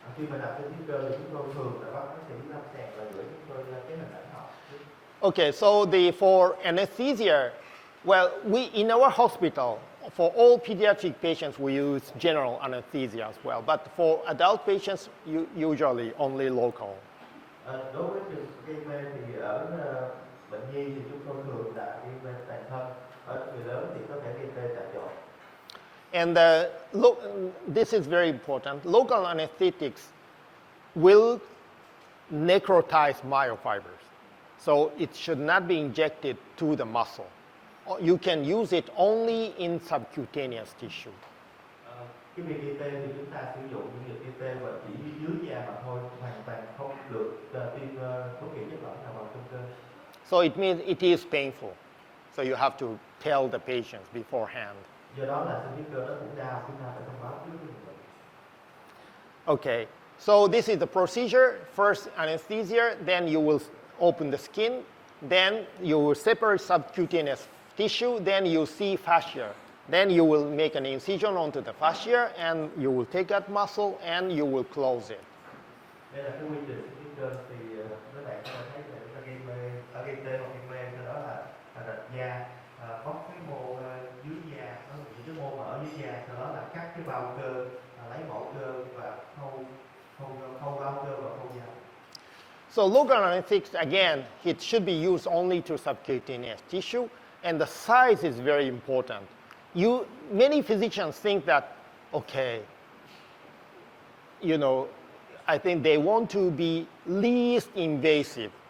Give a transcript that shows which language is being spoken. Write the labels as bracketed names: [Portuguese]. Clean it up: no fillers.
[Vietnamese] Khi mà làm sinh thiết cơ thì chúng tôi thường là bác sĩ lâm sàng và gửi chúng tôi cái hình ảnh học. [English] Okay, so for anesthesia, well, in our hospital, for all pediatric patients, we use general anesthesia as well. But for adult patients, usually only local. [Vietnamese] Đối với trường gây mê thì ở bệnh nhi thì chúng tôi thường là gây mê toàn thân. Ở người lớn thì có thể gây mê tại chỗ. [English] And this is very important. Local anesthetics will necrotize myofibers. So it should not be injected to the muscle. You can use it only in subcutaneous tissue. [Vietnamese] Cái việc gây tê thì chúng ta sử dụng những việc gây tê và chỉ dưới da mà thôi, hoàn toàn không được tiêm bất kỳ chất lỏng nào vào trong cơ. [English] So it means it is painful. So you have to tell the patients beforehand. [Vietnamese] Do đó là sinh thiết cơ nó cũng đau, chúng ta phải thông báo trước với người. [English] Okay, so this is the procedure. First anesthesia, then you will open the skin, then you will separate subcutaneous tissue, then you see fascia. Then you will make an incision onto the fascia, and you will take that muscle and you will close it. [Vietnamese] Đây là cái quy trình sinh thiết cơ thì các bạn có thể thấy là chúng ta gây tê hoặc gây mê, sau đó là rạch da, bóc cái mô dưới da, những cái mô mở dưới da, sau đó là cắt cái bao cơ, lấy mẫu cơ và khâu bao cơ và khâu da. [English] So local anesthetics, again, it should be used only to subcutaneous tissue, and the size is very important. Many physicians think that, okay, I think they want to be least invasive.